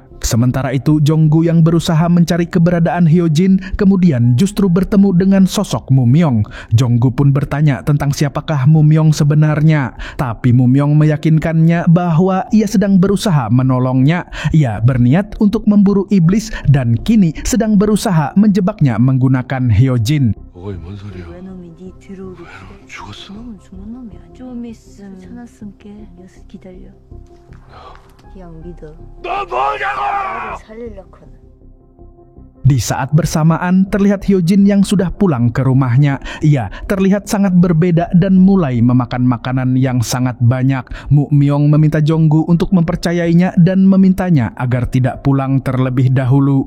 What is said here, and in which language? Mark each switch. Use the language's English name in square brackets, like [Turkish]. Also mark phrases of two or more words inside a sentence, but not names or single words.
[Indonesian] Sementara itu Jong-gu yang berusaha mencari keberadaan Hyojin kemudian justru bertemu dengan sosok Mumyong. Jong-gu pun bertanya tentang siapakah Mumyong sebenarnya, tapi Mumyong meyakinkannya bahwa ia sedang berusaha menolongnya. Ia berniat untuk memburu iblis dan kini sedang berusaha menjebaknya menggunakan Hyojin. [Korean] 죽었어? 죽는 놈이야. 좀 있으면 찾았을게. 기다려. 그냥 믿어. 너 뭐냐고! 나를 살리려거든. [Indonesian] Di saat bersamaan terlihat Hyojin yang sudah pulang ke rumahnya. Ia terlihat sangat berbeda dan mulai memakan makanan yang sangat banyak. Mumyong meminta Jong-gu untuk mempercayainya dan memintanya agar tidak pulang terlebih dahulu.